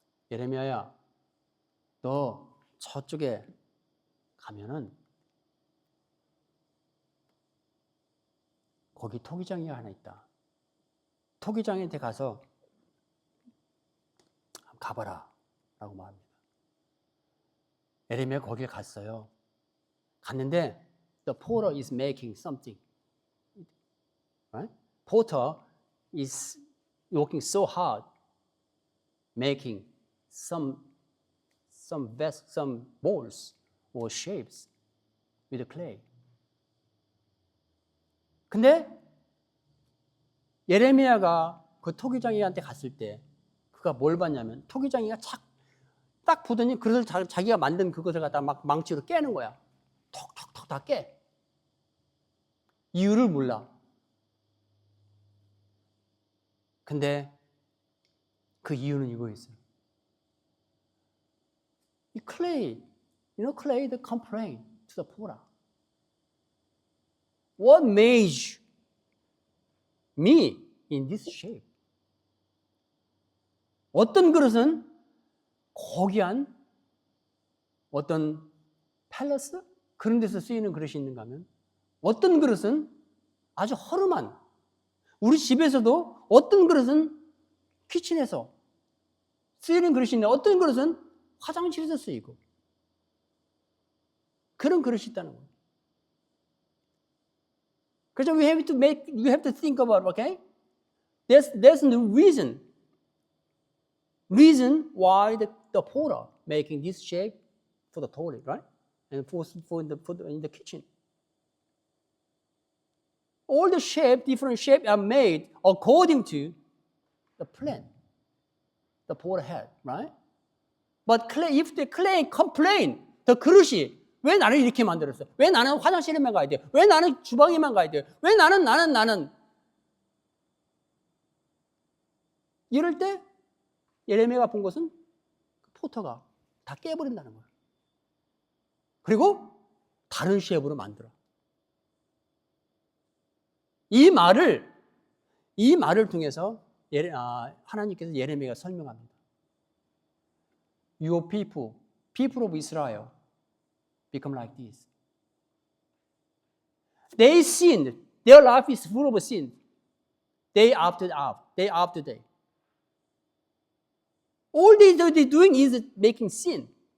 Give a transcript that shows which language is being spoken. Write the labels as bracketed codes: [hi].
[ko] 예레미야야, 너 저쪽에 가면은 거기 토기장이 하나 있다. 토기장한테 가서 가봐라 라고 말합니다. 예레미야 거기에 갔어요. 갔는데 [en] the potter is making something. Right? Potter is working so hard making some balls or shapes with clay. [ko] 근데 예레미야가 그 토기장이한테 갔을 때 그가 뭘 봤냐면 토기장이가 딱 보더니 그것을 자기가 만든 그것을 갖다 막 망치로 깨는 거야. 톡톡톡 다 깨. 이유를 몰라. 근데 그 이유는 이거였어요. [en] 이 clay, clay that complained to the potter. What made me in this shape? [ko] 어떤 그릇은 고귀한 어떤 팰러스? 그런 데서 쓰이는 그릇이 있는가 하면 어떤 그릇은 아주 허름한, 우리 집에서도 어떤 그릇은 키친에서 쓰이는 그릇이 있는데 어떤 그릇은 화장실에서 쓰이고 그런 그릇이 있다는 거예요. 그래서 [en] you have to think about, okay? There's no reason why the potter making this shape for the toilet, right? And for in the kitchen. All the different shapes are made according to the plan the potter had, right? But if the clay complain, the [ko] 그릇이 왜 나를 이렇게 만들었어? 왜 나는 화장실에만 가야 돼? 왜 나는 주방에만 가야 돼? 왜 나는? 이럴 때 예레미야가 본 것은 포터가 다 깨버린다는 거예요. 그리고 다른 쉐입으로 만들어. 이 말을 통해서 하나님께서 예레미야가 설명합니다. [en] Your people of Israel, become like this. They sinned. Their life is full of sin. Day after day. All they're doing is making sin.